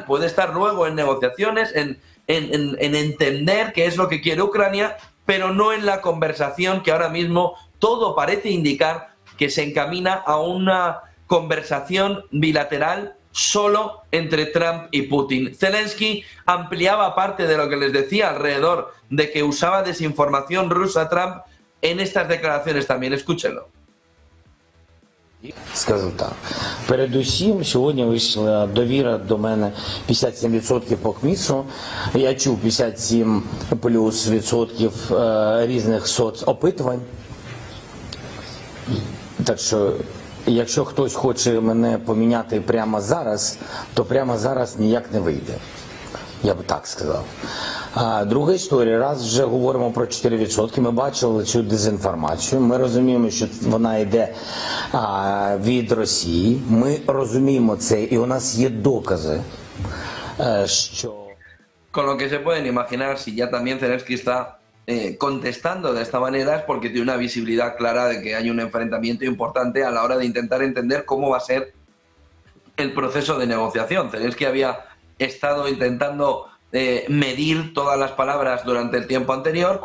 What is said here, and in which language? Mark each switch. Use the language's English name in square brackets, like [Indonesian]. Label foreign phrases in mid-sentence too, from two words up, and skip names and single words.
[Spanish] Puede estar luego en negociaciones, en entender qué es lo que quiere Ucrania, pero no en la conversación que ahora mismo todo parece indicar que se encamina a una conversación bilateral solo entre Trump y Putin. Zelensky ampliaba parte de lo que les decía alrededor de que usaba desinformación rusa Trump en estas declaraciones también. Escúchenlo. [Ukrainian] Скажу так. Передусім, сьогодні вийшла довіра до мене 57% по КМІСу. Я чув 57 плюс відсотків різних соцопитувань. Так що, якщо хтось хоче мене поміняти прямо зараз, то прямо зараз ніяк не вийде. Я б так сказав. А друга історія, раз вже говоримо про 4%, ми бачили цю дезінформацію, ми розуміємо, що вона йде від Росії, ми розуміємо це, і у нас є докази, що... [Spanish] Con lo que se pueden imaginar, si ya también Zelensky está contestando de esta manera, es porque tiene una visibilidad clara de que hay un enfrentamiento importante a la hora de intentar entender cómo va a ser el proceso de negociación. Zelensky había estado intentando medir todas las palabras durante el tiempo anterior.